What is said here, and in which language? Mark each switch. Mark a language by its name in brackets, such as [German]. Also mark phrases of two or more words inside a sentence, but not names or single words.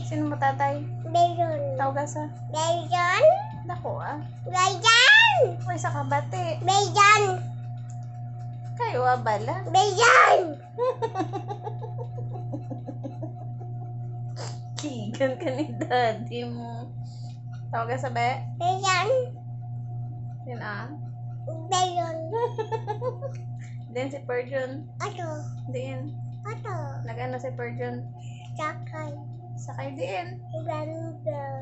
[Hiligaynon] Sino mo tatay? Bejon. Tawag ka sa? Bejon. Dako ah. Bejon. Way sa kabati. Bejon. Kayo ah bala. Bejon. Kigan ka ni daddy mo. Tawag ka sa be? Bejon. Yun ah. Bejon. Din si Perjun. Ato. Din. Ato. Nag-ano si Perjun? Sakay. Sakay din. Bang bang.